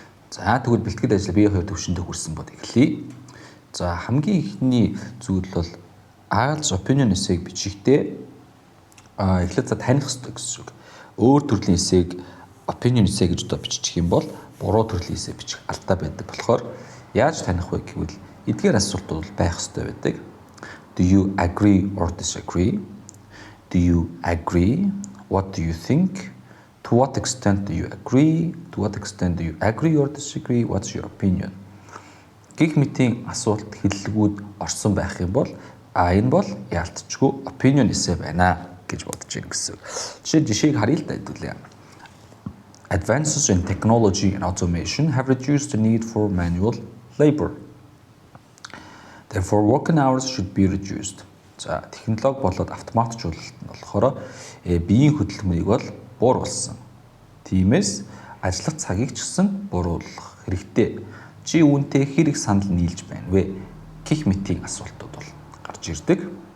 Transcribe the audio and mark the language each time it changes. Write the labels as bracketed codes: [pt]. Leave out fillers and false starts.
[mn] За тэгвэл бэлтгэл ажил B2 төвшөндөө хүрсэн бод эхлэе. За хамгийн ихний зүйл бол IELTS opinion essay бичихдээ эхлээд таних хэрэгтэй гэсэн үг. Өөр төрлийн essay opinion essay гэж биччих юм бол буруу төрлийн essay бичих алдаа байдаг болохоор яаж таних вэ гэвэл эдгээр асуултууд байх хэрэгтэй байдаг. [en] Do you agree or disagree? Do you agree? What do you think? To what extent do you agree? To what extent do you agree or disagree? What's your opinion? [mn] Гэх мэтийн асуулт хэллэгүүд орсон байх юм бол энэ бол яалтчгүй opinion essay байна гэж бодож байна гэсэн. Жишээг харъя л да хэдүүлээ. [en] Advances in technology and automation have reduced the need for manual labor. Therefore, working hours should be reduced. [mn] За, технологи болоод автоматжуулалт нь болохоор биеийн хөдөлмөрийг бол бууруулсан. Тиймээс ажиллах цагийг ч гэсэн бууруулах хэрэгтэй. Чи үүнтэй хэрэг санал нийлж байна вэ? Гэх мэтийн асуултууд бол гарч ирдэг.